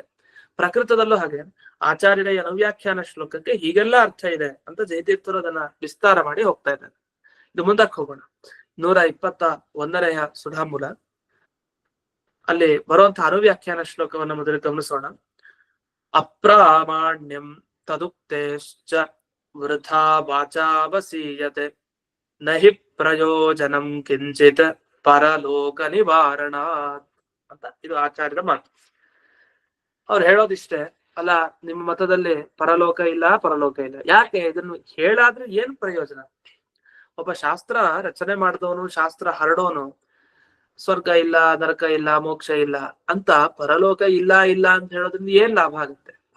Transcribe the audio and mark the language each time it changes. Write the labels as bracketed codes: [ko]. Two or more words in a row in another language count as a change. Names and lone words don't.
[kn] ಪ್ರಕೃತದಲ್ಲೂ ಹಾಗೆ ಆಚಾರ್ಯರ ಅನುವ್ಯಾಖ್ಯಾನ ಶ್ಲೋಕಕ್ಕೆ ಹೀಗೆಲ್ಲ ಅರ್ಥ ಇದೆ ಅಂತ ಜಯತೀರ್ಥರು ಅದನ್ನ ವಿಸ್ತಾರ ಮಾಡಿ ಹೋಗ್ತಾ ಇದ್ದಾರೆ. ಇದು ಮುಂದಕ್ಕೆ ಹೋಗೋಣ. 121ನೆಯ ಸುಧಾಮೂಲ ಅಲ್ಲಿ ಬರುವಂತಹ ಅನುವ್ಯಾಖ್ಯಾನ ಶ್ಲೋಕವನ್ನ ಮೊದಲು ಗಮನಿಸೋಣ. [sa] ಅಪ್ರಾಮಾಣ್ಯಂ ತದುಕ್ತೇಶ್ಚ ವೃಥಾ ವಾಚಾವಸೀಯತೆ ನಹಿ ಪ್ರಯೋಜನಂ ಕಿಂಚಿತ್ ಪರಲೋಕ ನಿವಾರಣಾತ್ [kn] ಅಂತ ಇದು ಆಚಾರ್ಯರ ಮಾತು. ಅವ್ರು ಹೇಳೋದಿಷ್ಟೇ, ಅಲ್ಲ ನಿಮ್ಮ ಮತದಲ್ಲಿ ಪರಲೋಕ ಇಲ್ಲ, ಪರಲೋಕ ಇಲ್ಲ. ಯಾಕೆ ಇದನ್ನು ಹೇಳಾದ್ರೆ ಏನ್ ಪ್ರಯೋಜನ? ಒಬ್ಬ ಶಾಸ್ತ್ರ ರಚನೆ ಮಾಡಿದವನು, ಶಾಸ್ತ್ರ ಹರಡೋನು ಸ್ವರ್ಗ ಇಲ್ಲ, ನರಕ ಇಲ್ಲ, ಮೋಕ್ಷ ಇಲ್ಲ ಅಂತ ಪರಲೋಕ ಇಲ್ಲ ಇಲ್ಲ ಅಂತ ಹೇಳೋದ್ರಿಂದ ಏನ್ ಲಾಭ ಆಗುತ್ತೆ?